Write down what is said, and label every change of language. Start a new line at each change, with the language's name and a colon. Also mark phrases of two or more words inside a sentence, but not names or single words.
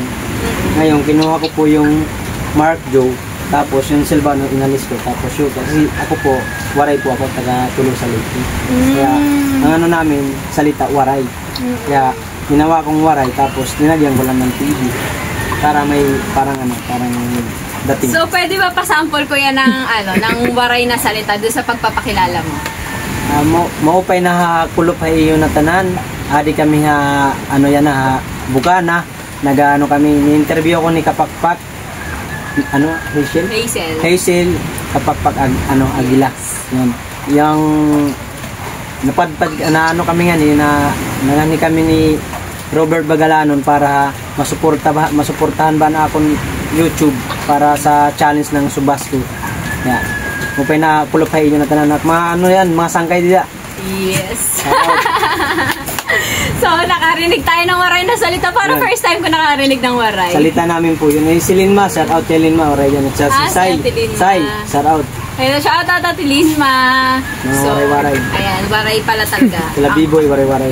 Filipino: Ngayon, kinuha ko po yung Mark Joe, tapos yung Salvano inalis ko, tapos yun, kasi ako po, Waray po ako, taga Tuloy sa Leyte. Kaya, ang ano namin, salita, Waray. Kaya, ginawa kong Waray, tapos ninagyan ko lang ng TV. Para may, parang dating. So, pwede ba pasample ko yan ng, ng Waray na salita doon sa pagpapakilala mo?
Waray: Maupay na ha kulop ha iyo na tanan. Adi kami ha bugana.
Filipino: Nagaano kami ni-interview ako ni Kapakpak. Hazel Kapakpak Agila. Yun. Yung napadpad kami nga ni kami ni Robert Bagalanon para masuportahan ba na akong YouTube para sa challenge ng Subasco. Yeah.
Waray: Upay na kulop ha iyo na tanan at mga sangkay dida.
Filipino: Yes. So, nakarinig tayo ng Waray na salita. Para
English: first time
Filipino: ko nakarinig ng Waray. Salita namin po yun. Si Linma,
English: shout out
Filipino: kay Linma. Waray yan. Si Sai,
English: shout out.
Filipino: Ayun,
English: shout out
Filipino: at Linma. So, Waray. Ayan, Waray pala talaga. Sila B-boy, Waray.